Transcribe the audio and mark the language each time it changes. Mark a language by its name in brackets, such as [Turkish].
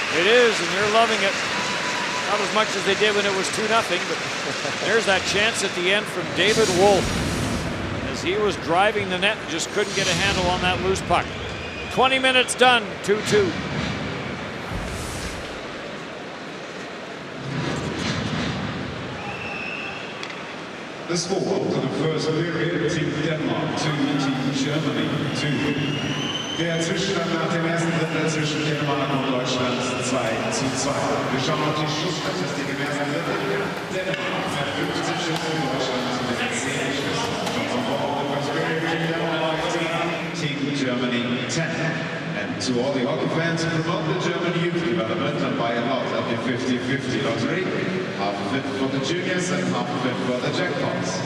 [English] It is, and they're loving it. Not as much as they did when it was 2-0, but there's that chance at the end from David Wolf as he was driving the net and just couldn't get a handle on that loose puck. 20 minutes done, 2-2. The score to the first period, Team Denmark 2, Team Germany 2. [German] Der Zwischenstand nach dem ersten Drittel zwischen Dänemark und Deutschland 2:2. Wir schauen auf die Schussstatistik im ersten Drittel. Dänemark hat 50 Schüsse, Deutschland mit 10 Schüssen. [English] From all the first period, Team Denmark 10, Team Germany 10. And to all the hockey fans, promote the German youth development and buy a lot of the 50-50 lottery. Half of it for the juniors and half of it for the jackpots.